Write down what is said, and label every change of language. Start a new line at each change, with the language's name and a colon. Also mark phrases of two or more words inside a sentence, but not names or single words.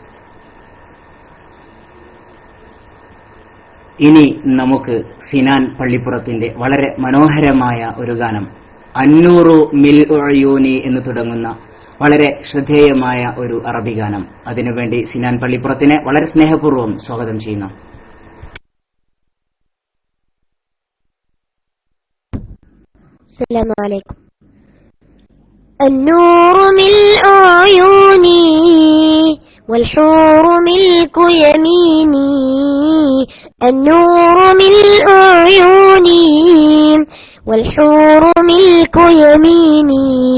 Malayalam: ഇനി നമുക്ക് സിനാൻ പള്ളിപ്പുറത്തിന്റെ വളരെ മനോഹരമായ ഒരു ഗാനം അന്നൂറു മിൽ ഉയൂനി എന്ന് തുടങ്ങുന്ന വളരെ ശ്രദ്ധേയമായ ഒരു അറബി ഗാനം, അതിനുവേണ്ടി സിനാൻ പള്ളിപ്പുറത്തിനെ വളരെ സ്നേഹപൂർവ്വം സ്വാഗതം ചെയ്യുന്നു.
Arabic: السلام عليكم. النور ملء عيوني والحور ملك يميني النور ملء عيوني والحور ملك يميني